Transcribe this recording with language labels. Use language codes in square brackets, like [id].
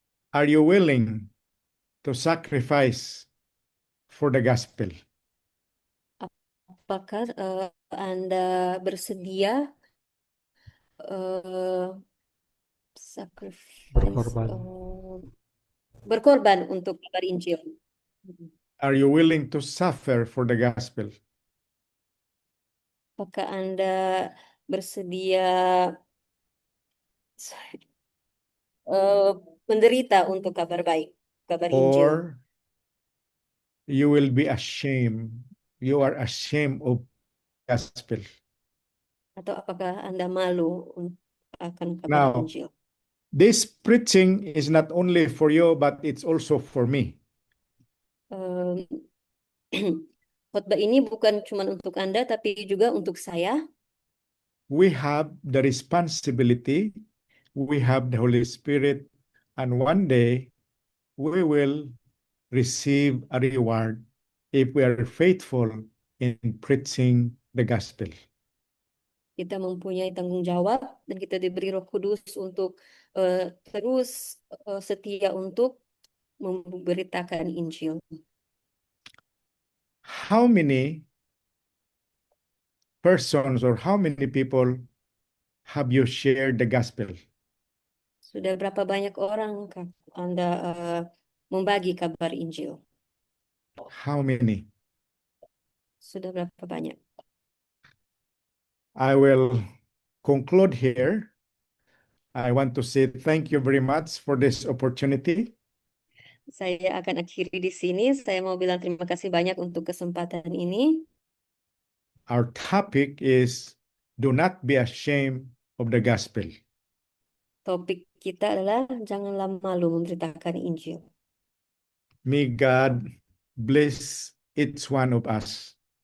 [en] Are you willing to sacrifice for the gospel? [id] Apakah Anda bersedia berkorban untuk kabar Injil? [en] Are you willing to suffer for the gospel? [id] Apakah Anda bersedia menderita untuk kabar baik, kabar Injil? [en] Or you will be ashamed. You are ashamed of gospel. [id] Atau apakah Anda malu akan kabar [en] Now, [id] Injil? [en] this preaching is not only for you, but it's also for me. [id] Khotbah ini bukan cuma untuk Anda, tapi juga untuk saya. [en] We have the responsibility, we have the Holy Spirit, and one day we will receive a reward if we are faithful in preaching the gospel. [id] Kita mempunyai tanggung jawab dan kita diberi Roh Kudus untuk terus setia untuk memberitakan Injil. [en] How many persons or how many people have you shared the gospel? [id] Sudah berapa banyak orang Anda membagi kabar Injil? [en] How many? [id] Sudah berapa banyak? [en] I will conclude here. I want to say thank you very much for this opportunity. [id] Saya akan akhiri di sini. Saya mau bilang terima kasih banyak untuk kesempatan ini. [en] Our topic is do not be ashamed of the gospel. [id] Topik kita adalah janganlah malu memberitakan Injil. [en] May God bless each one of us.